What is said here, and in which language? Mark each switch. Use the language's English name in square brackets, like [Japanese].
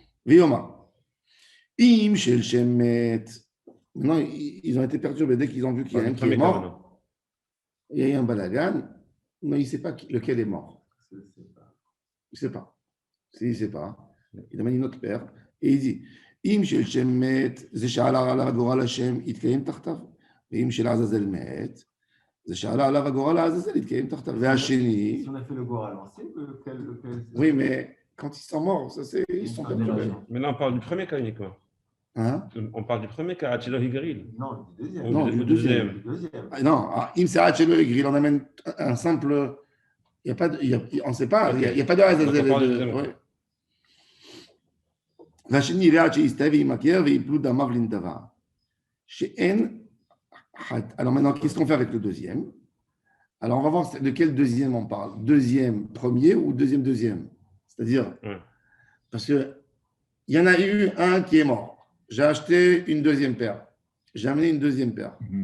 [French] Maintenant, ils ont été perturbés dès qu'ils ont vu qu'il y a un qui est mort. Il y a eu un balagan, mais il ne sait pas lequel est mort. Il ne sait pas. S'il ne sait pas, il amène une autre paire et il dit [Hebrew] אם של שם מת, זה שעלה עליו הגורל השם, יתקיים תחתיו. ואם של עזאזל מת, זה שעלה עליו הגורל לעזאזל, יתקיים תחתיו. והשני... [French] Si on a fait le goral, on sait lequel... Oui, mais quand ils sont morts, ça c'est... Ils sont perturbés. Mais là, on parle du premier cas uniquement. Hein? On parle du premier cas, Achilo Higril. Non, du deuxième. Non, du deuxième. Ah, non, Im c'est Achilo Higril, on amène un simple... Il y a pas de, on ne sait pas, il n'y a pas de Azazel. [Hebrew] והשני יראה שיסתאב וימכר ויפלו דמיו לנדבה. שאין חד. [French] Alors maintenant, qu'est-ce qu'on fait avec le deuxième? Alors, on va voir de quel deuxième on parle. Deuxième premier ou deuxième? C'est-à-dire, parce qu'il y en a eu un qui est mort. J'ai acheté une deuxième paire. J'ai amené une deuxième paire.